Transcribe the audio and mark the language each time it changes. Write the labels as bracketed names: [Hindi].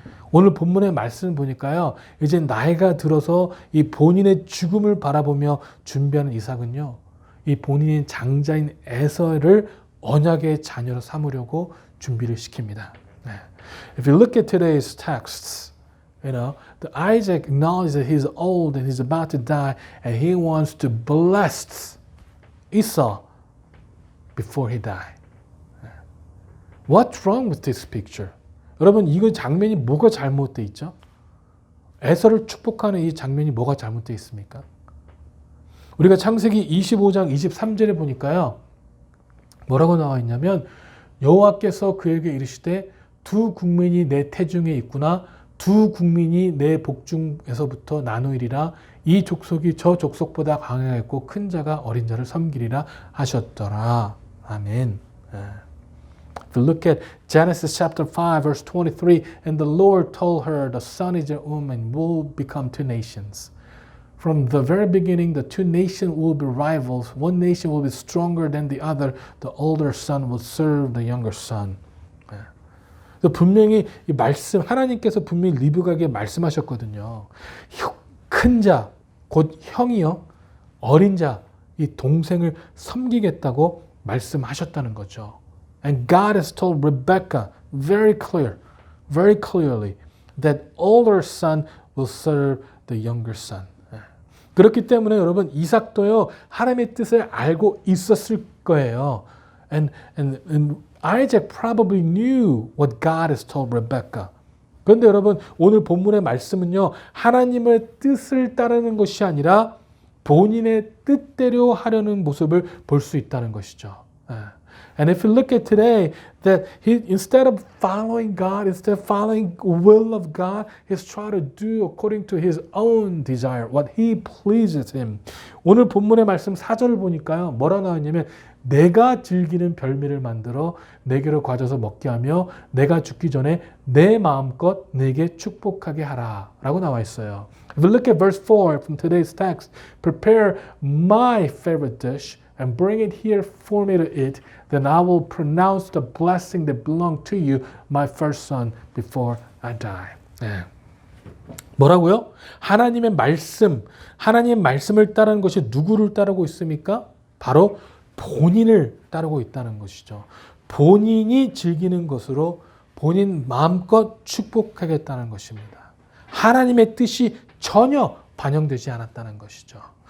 [Korean] 오늘 본문의 말씀을 보니까요, 이제 나이가 들어서 이 본인의 죽음을 바라보며 준비하는 이삭은요, 이 본인의 장자인 에서를 언약의 자녀로 삼으려고 준비를 시킵니다. [English] If you look at today's texts, the Isaac acknowledges that he's old and he's about to die, and he wants to bless Esau before he died. What's wrong with this picture? [Korean] 여러분, 이거 장면이 뭐가 잘못되어 있죠? 에서를 축복하는 이 장면이 뭐가 잘못되어 있습니까? 우리가 창세기 25장 23절에 보니까요. 뭐라고 나와 있냐면 여호와께서 그에게 이르시되 두 국민이 내 태중에 있구나. 두 국민이 내 복중에서부터 나누이리라. 이 족속이 저 족속보다 강하겠고 큰 자가 어린 자를 섬기리라 하셨더라. 아멘. [English] If you look at Genesis chapter 5 verse 23, and the Lord told her, the son is your womb and will become two nations. From the very beginning, the two nations will be rivals. One nation will be stronger than the other. The older son will serve the younger son. [Korean] 분명히 이 말씀, 하나님께서 분명히 리브가에게 말씀하셨거든요. 큰 자, 곧 형이요, 어린 자, 이 동생을 섬기겠다고 말씀하셨다는 거죠. [English] And God has told Rebecca very clearly that older son will serve the younger son. [Korean] 그렇기 때문에 여러분 이삭도요 하나님의 뜻을 알고 있었을 거예요. [English] And Isaac probably knew what God has told Rebecca. [Korean] 그런데 여러분 오늘 본문의 말씀은요 하나님의 뜻을 따르는 것이 아니라 본인의 뜻대로 하려는 모습을 볼 수 있다는 것이죠. [English] And if you look at today, that he, instead of following God, instead of following the will of God, he's trying to do according to his own desire, what he pleases him. [Korean] 오늘 본문의 말씀 4절을 보니까요. 뭐라 나왔냐면 내가 즐기는 별미를 만들어 내게로 가져서 먹게 하며 내가 죽기 전에 내 마음껏 내게 축복하게 하라 라고 나와 있어요. [English] If you look at verse 4 from today's text, prepare my favorite dish and bring it here for me to eat, then I will pronounce the blessing that belonged to you, my first son, before I die. [Korean] 뭐라고요? 하나님의 말씀을 따르는 것이 누구를 따르고 있습니까? 바로 본인을 따르고 있다는 것이죠. 본인이 즐기는 것으로 본인 마음껏 축복하겠다는 것입니다. 하나님의 뜻이 전혀 반영되지 않았다는 것이죠.